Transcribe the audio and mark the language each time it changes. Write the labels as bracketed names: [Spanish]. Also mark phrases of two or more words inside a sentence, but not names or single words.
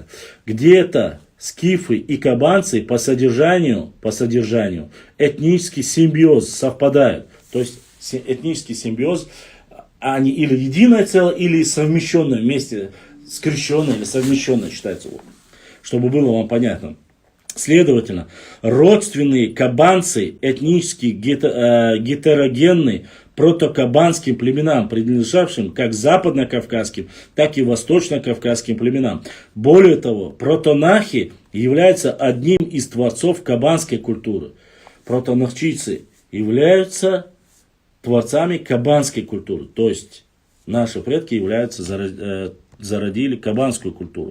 [Russian] Где-то скифы и кабанцы по содержанию этнический симбиоз совпадают. То есть этнический симбиоз, они или единое целое, или совмещенное вместе, скрещенное или совмещенное считается, чтобы было вам понятно. Следовательно, родственные кабанцы этнически гетерогенны протокабанским племенам, принадлежавшим как западно-кавказским, так и восточно-кавказским племенам. Более того, протонахи являются одним из творцов кабанской культуры. Протонахчийцы являются творцами кабанской культуры. То есть наши предки зародили кабанскую культуру.